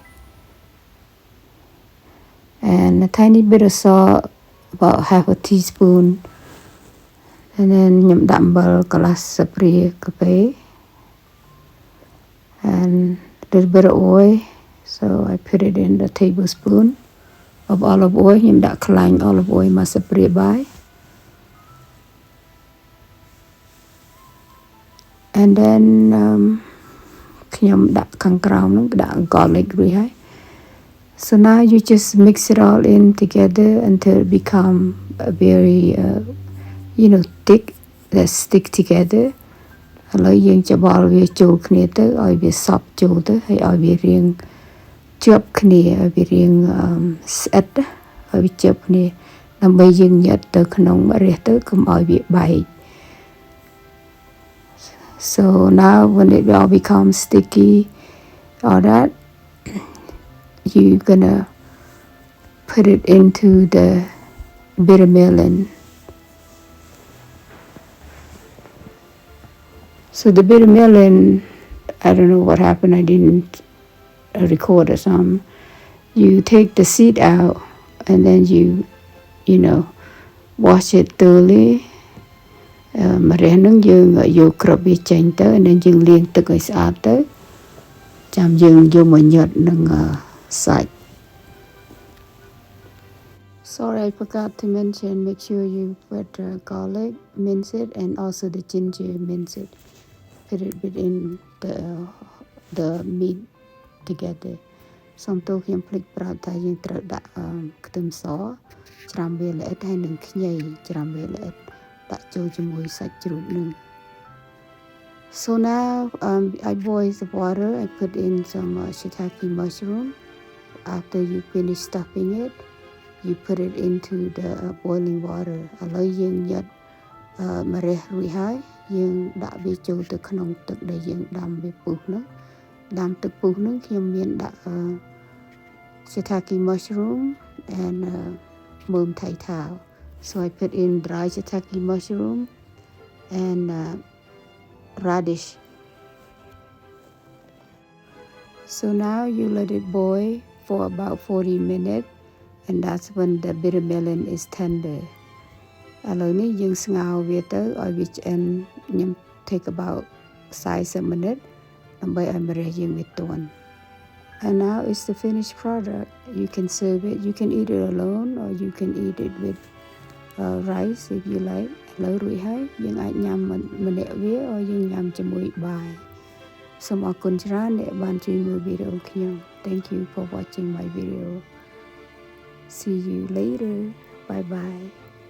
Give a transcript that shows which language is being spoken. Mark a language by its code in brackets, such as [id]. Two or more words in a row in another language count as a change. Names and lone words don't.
[en] and a tiny bit of salt about half a teaspoon and then [km] ខ្ញុំដាក់អំបិល [en] glass [km] ស្លាបព្រាកាហ្វេ [en] and a little bit of oil so I put it in the tablespoon of olive oil [km] ខ្ញុំដាក់ខ្លាញ់ [en] olive oil [km] មួយស្លាបព្រាបាយ [en] and then [km] ខ្ញុំដាក់ខាងក្រោមហ្នឹងដាក់ [en] garlic [km] រួចហើយ [en] so now you just mix it all in together until it become a very thick that stick together [km] ឥឡូវយើងច្បល់វាចូលគ្នាទៅឲ្យ វាសព្វចូលទៅហើយឲ្យវារាង ជាប់គ្នាឲ្យវារាងស្អិតឲ្យវាជាប់គ្នាដើម្បីយើងញ៉ាត់ទៅក្នុងរះទៅកុំឲ្យវាបែក [en] So now when it all becomes sticky all that you're gonna put it into the bitter melon. So the bitter melon, I don't know what happened, I didn't record or something. You take the seed out and then you know wash it thoroughly [km] ម្រះហ្នឹងយើងយកគ្រាប់វាចេញទៅ [en] and then [km] យើងលាងទឹកឲ្យស្អាតទៅចាំយើងយកមកញ៉ាត់នឹងសាច់ [en] Sorry I forgot to mention make sure you put garlic mince it and also the ginger mince it put it within the meat together [km] សូមទោសខ្ញុំភ្លេចប្រាប់ថាយើងត្រូវដាក់ខ្ទឹមសច្រាំវាល្អិតហើយនឹងខ្ញីច្រាំវាល្អិតដាក់ចូលជាមួយសាច់ជ្រូកនឹង [en] So now I boil the water. I put in some shiitake mushroom. After you finish stuffing it, you put it into the boiling water. [km] ឥឡូវយើងញ៉ាត់ម្រះរួចហើយយើងដាក់វាចូលទៅក្នុងទឹកដែលយើងដាំវាពុះនោះដាំទឹកពុះនោះខ្ញុំមានដាក់ [en] shiitake mushroom and [km] មើមថៃថាវ [en] So I put in dry shiitake mushroom and radish. So now you let it boil for about 40 minutes, and that's when the bitter melon is tender. [km] ឥឡូវនេះយើងស្ងោរវាទៅឲ្យវាឆ្អិនខ្ញុំ [en] take about 40 minutes [km] ដើម្បីឲ្យម្រះយើងវាទន់ [en] And now it's the finished product. You can serve it. You can eat it alone or you can eat it with rice if you like. [km] ឥឡូវរួចហើយយើងអាចញ៉ាំម្នាក់វា or យើងញ៉ាំជាមួយបាយសូមអរគុណច្រើនដែលបានជួយមើលវីដេអូខ្ញុំ [en] Thank you for watching my video. See you later. Bye bye.